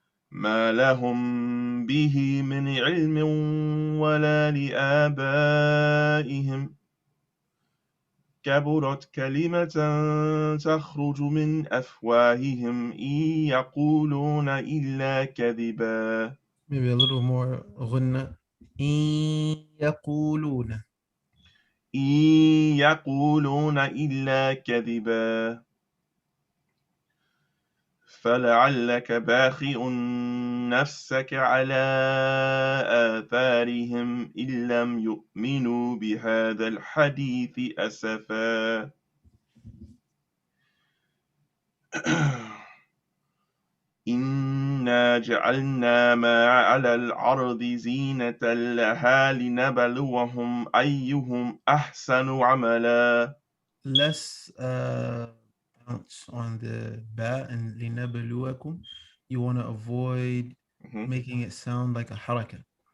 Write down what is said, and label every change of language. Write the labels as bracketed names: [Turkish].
[Arabic] ما لهم به من علم ولا لآبائهم كبرت كلمة تخرج من أفواههم إن يقولون إلا كذبا. [English] Maybe a little more غنة. [Arabic] إن يقولون إلا كذبا فلعلك باخئ نفسك على آثارهم إن لم يؤمنوا بهذا الحديث أسفا. إنا جعلنا ما على الأرض زينة لها لنبلوهم أيهم أحسن عملا. [English] Less bounce on the ba and لنبلوكم. You want to avoid making it sound like a haraka.